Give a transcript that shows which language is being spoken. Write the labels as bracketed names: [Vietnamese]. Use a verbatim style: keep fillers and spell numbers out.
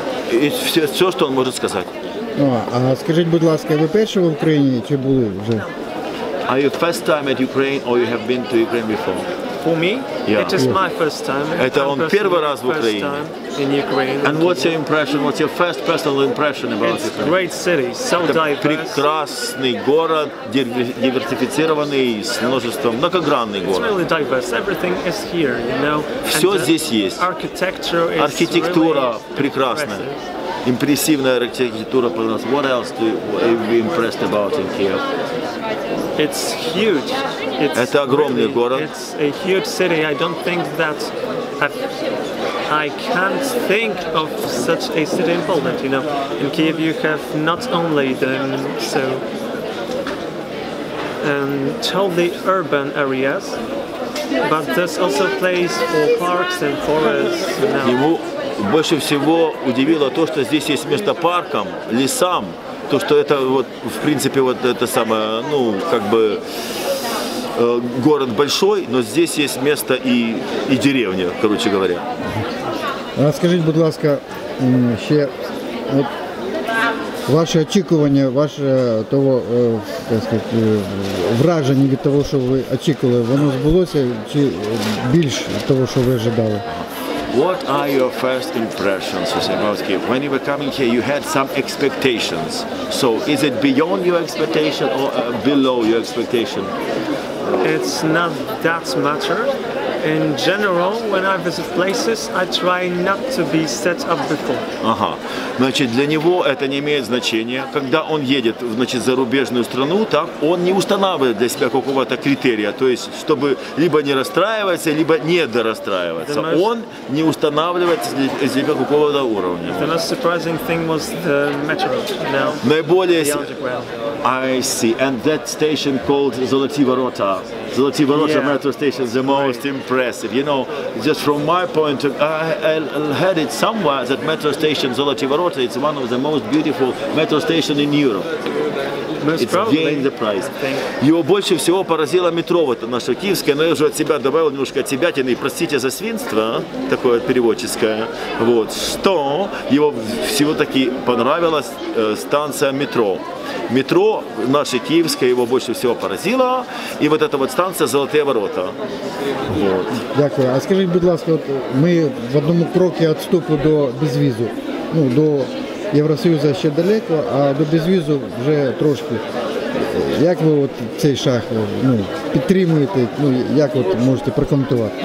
[Russian] И все, все, что он может сказать. [Ukrainian] О, а скажіть, будь ласка, ви перші в Україні чи були вже? [English] Are you first time at Ukraine or you have been to Ukraine before? For me, yeah. It is my first time. [Russian] Это он первый раз в Украине. [English] And what's your impression? What's your first personal impression about it's Ukraine? Great city, so diverse. [Russian] Прекрасный город, диверсифицированный, с множеством, многогранный город. [English] It's really diverse. Everything is here, you know. [Russian] Все здесь есть. [English] Architecture is [Russian] Архитектура [English] really [Russian] прекрасная. Импрессивная архитектура. [English] What else do you be impressed about in Kiev? It's huge. It's [Russian] Это огромный [English] really, [Russian] город. [English] It's a huge city. I don't think that I've, I can't think of such a city in Poland. You know, in Kiev you have not only the so um, totally urban areas, but there's also place for parks and forests. [Russian] Его больше всего удивило то, что здесь есть место паркам, лесам. То, что это вот, в принципе, вот это самое, ну, как бы э, город большой, но здесь есть место и, и деревня, короче говоря. [Ukrainian] А скажіть, будь ласка, ще от, ваше очікування, ваше того, э, так сказати, враження від того, що ви очікували, воно збулося чи більше того, що ви очікували? [English] What are your first impressions about Kiev? When you were coming here, you had some expectations. So, is it beyond your expectation or uh, below your expectation? It's not that matter. In general, when I visit places, I try not to be set up before. Ага. [Russian] Значит, для него это не имеет значения. Когда он едет, значит, в зарубежную страну, так он не устанавливает для себя какого-то критерия. То есть, чтобы либо не расстраиваться, либо не дорастраиваться. [English] Most... [Russian] Он не устанавливает для себя какого-то уровня. [English] The most surprising thing was the metro. Now, [Russian] Наиболее... [English] the underground. I see. And that station called Zoloty Vorota. Zoloty Vorota yeah. metro station is the most right. impressive. You know, just from my point of view, I, I heard it somewhere that metro station Zoloty Vorota is one of the most beautiful metro stations in Europe. Most It's probably, gained the prize. [Russian] Его больше всего поразило метро, вот наше киевское, но я уже от себя добавил немножко от себя, и простите за свинство, такое переводческое, вот, что его всего-таки понравилась э, станция метро. Метро наше киевское его больше всего поразило, и вот эта вот станция Золотые Ворота. Вот. [Ukrainian] Дякую. А скажіть, будь ласка, от ми в одному кроці відступу до безвізу. Ну, до Євросоюзу ще далеко, а до безвізу вже трошки. Як ви от цей шаг, ну, підтримуєте, ну, як от можете прокоментувати?